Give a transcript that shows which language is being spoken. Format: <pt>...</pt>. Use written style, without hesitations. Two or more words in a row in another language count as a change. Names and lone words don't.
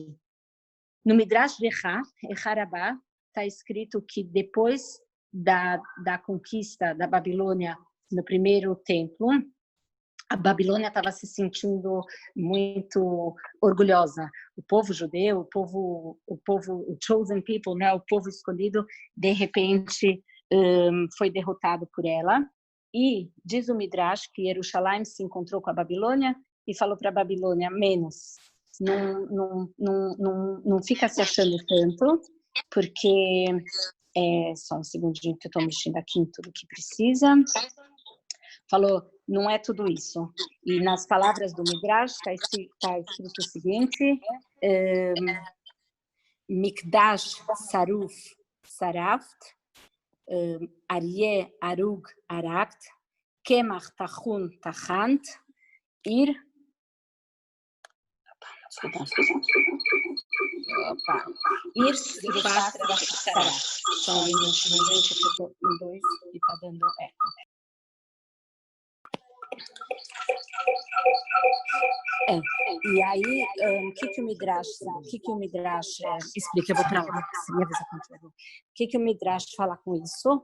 <pt>No Midrash de Echá Rabbah, está escrito que depois da conquista da Babilônia no primeiro templo, a Babilônia estava se sentindo muito orgulhosa. O povo judeu, o</pt> <en>chosen people,</en> <pt>né, o povo escolhido, de repente foi derrotado por ela. E diz o Midrash que Jerusalém se encontrou com a Babilônia e falou para a Babilônia, menos, não fica se achando tanto, porque... só um segundinho que eu estou mexendo aqui em tudo que precisa. Falou, não é tudo isso. E nas palavras do Midrash está escrito o seguinte,</pt> <he>מקדש שרוף שרפת אריה הרוג הרגת קמח טחון טחנת עיר... עיר שרופה שרפת.</he> <pt>Só um minutinho, gente, que eu estou em 2 e está dando eco. E aí, o que o Midrash explica? Eu vou para lá, se me avisa quando tiver. O que o Midrash fala com isso?</pt>